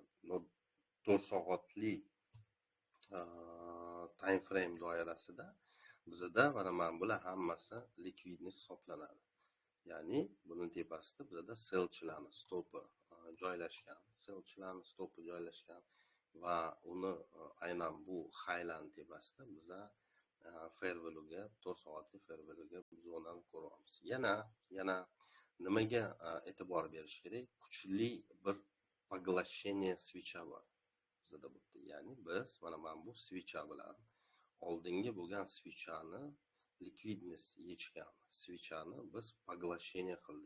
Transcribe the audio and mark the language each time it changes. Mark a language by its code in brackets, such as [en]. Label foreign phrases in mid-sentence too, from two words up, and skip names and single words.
[uz] 4 soatli time frame doirasida bizda mana bular hammasi likvidnost hisoblanadi. Ya'ni buni tepasida bizda sellchilarning stopi joylashgan. Va uni aynan bu highlarning tepasida biza [en] fair value [uz] 4 soatli [en] fair value [uz] zonani ko'ryapmiz. Yana nimaga e'tibor berish kerak? Kuchli bir поглощение switcha bor bizda bu yerda. Ya'ni biz mana bu switcha bilan oldingi bo'lgan switchani likvidnost yechgan switchani biz поглощение qildik.